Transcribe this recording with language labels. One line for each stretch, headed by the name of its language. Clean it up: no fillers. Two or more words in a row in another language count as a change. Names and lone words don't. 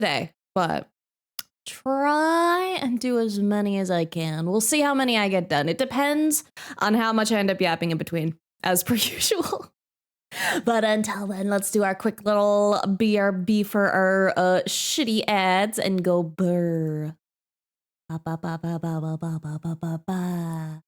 English: birthday, but try and do as many as I can. We'll see how many I get done. It depends on how much I end up yapping in between, as per usual. But until then, let's do our quick little BRB for our shitty ads and go brr. Ba, ba, ba, ba, ba, ba, ba, ba, ba, ba, ba.